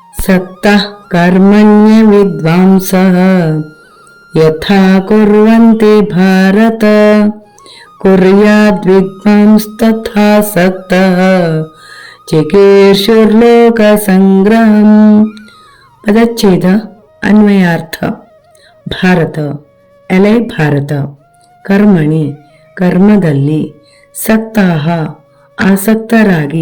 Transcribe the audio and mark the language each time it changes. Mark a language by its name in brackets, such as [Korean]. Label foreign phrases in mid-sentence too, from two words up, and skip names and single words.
[Sanskrit] असक्तः कर्मण्य विद्वांसः यथा कुर्वन्ति भारत कुर्याद्विद्वांस्तथा सक्तः ಚಿಕೀರ್ಷುರ್ಲೋಕಸಂಗ್ರಹಂ. [Kannada] ಪದಚ್ಛೇದ ಅನ್ವಯಾರ್ಥ. ಭಾರತ ಎಲೆ ಭಾರತ, ಕರ್ಮಣಿ ಕರ್ಮದಲ್ಲಿ, ಸಕ್ತಾಹ ಆಸಕ್ತರಾಗಿ,